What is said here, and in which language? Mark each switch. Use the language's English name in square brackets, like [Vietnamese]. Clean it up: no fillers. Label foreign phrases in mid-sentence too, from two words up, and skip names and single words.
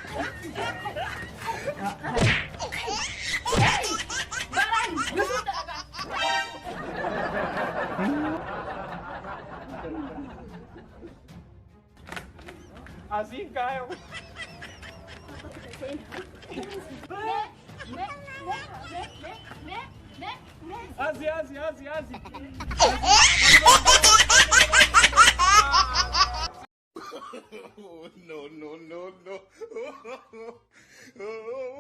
[Filipino] Barang! Gusto talaga! [Portuguese] Assim caiu. Asi. No, no, no, no.